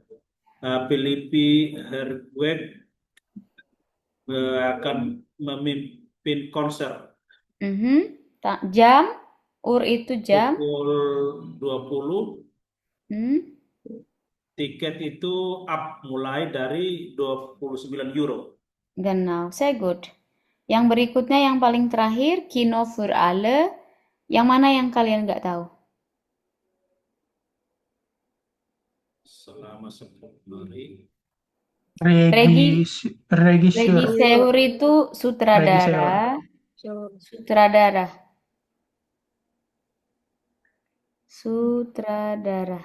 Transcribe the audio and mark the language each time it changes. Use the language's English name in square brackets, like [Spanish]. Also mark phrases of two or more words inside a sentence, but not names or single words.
[Indonesian] Philippi Herweg akan memimpin konser Mhm. Jam. Ur itu jam. pukul 20. Hmm. Tiket itu up mulai dari 29 euro. [German] Genau, sehr gut. [Indonesian] Yang berikutnya yang paling terakhir, [German] Kino für alle. [Indonesian] Yang mana yang kalian nggak tahu? Selama 10 hari. Regisseur Regisseur. itu Regisseur. sutradara. Sutradara.